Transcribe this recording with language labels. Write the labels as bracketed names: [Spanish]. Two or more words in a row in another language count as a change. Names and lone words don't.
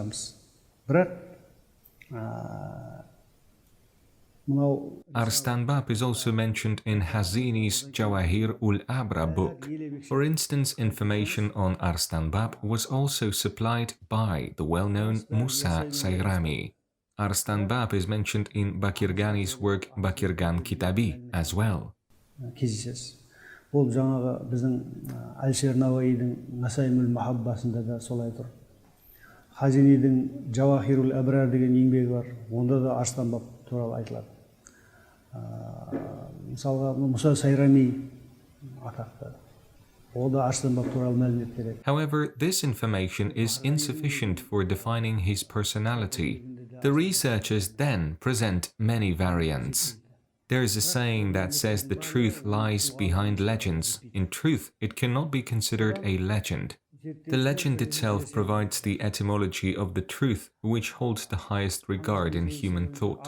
[English] Arystan Bab is also mentioned in Hazini's Jawahir ul-Abra book. For instance, information on Arystan Bab was also supplied by the well-known Musa Sayrami. Arystan Bab is mentioned in Bakirgani's work Bakirgan Kitabi as well. [Kazakh] Бұл жаңағы біздің Әл-Шернауайдың Насаим ул-Махаббасында да солай тұр. Хазинидің Жавахир ул-Абрар деген еңбегі бар. Онда да Арыстан Баб туралы айтылады. Мысалға Мұса Сайрами атақты. Ол да Арыстан Баб туралы мәлімет береді. [English] However, this information is insufficient for defining his personality. The researchers then present many variants. There is a saying that says the truth lies behind legends. In truth, it cannot be considered a legend. The legend itself provides the etymology of the truth, which holds the highest regard in human thought.